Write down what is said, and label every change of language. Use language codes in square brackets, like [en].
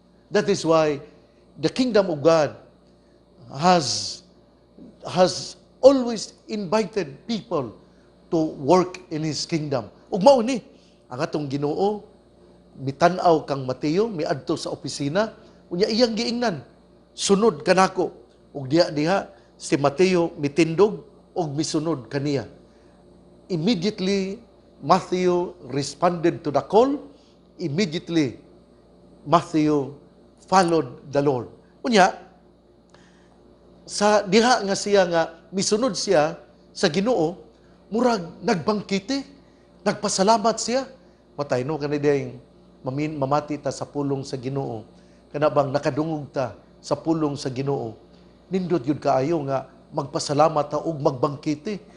[en] That is why the kingdom of God has always invited people to work in His kingdom. [ceb] Ug mao ni ang atong Ginoo, mitan-aw kang Mateo, miadto sa opisina, unya iyang giingnan, sunod kanako. Ug diha si Mateo mitindog og misunod kaniya. [en] Immediately Matthew responded to the call. Immediately Matthew followed the Lord. [ceb] Unya sa diha nga siya nga misunod siya sa Ginoo, murag nagbangkite, nagpasalamat siya. Matay no kanay dayang mamati ta sa pulong sa Ginoo. Kana bang nakadungog ta sa pulong sa Ginoo. Nindot yun kaayo nga magpasalamat ta og magbangkite.